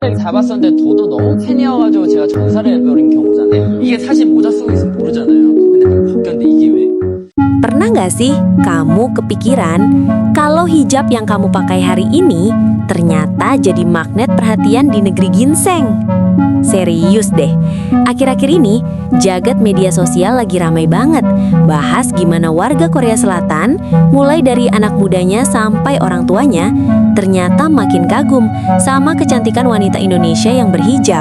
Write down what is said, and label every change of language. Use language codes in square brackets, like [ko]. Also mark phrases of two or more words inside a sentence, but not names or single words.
[ko] 잡았었는데 도도 너무 팬이어가지고 제가 전사를 해버린 경우잖아요. 이게 사실 모자 쓰고 있으면 모르잖아요. 근데 딱 벗겼는데 이게 왜? [id] Pernah nggak sih kamu kepikiran kalau hijab yang kamu pakai hari ini ternyata jadi magnet perhatian di negeri ginseng? Serius deh, akhir-akhir ini jagat media sosial lagi ramai banget bahas gimana warga Korea Selatan, mulai dari anak mudanya sampai orang tuanya, ternyata makin kagum sama kecantikan wanita Indonesia yang berhijab.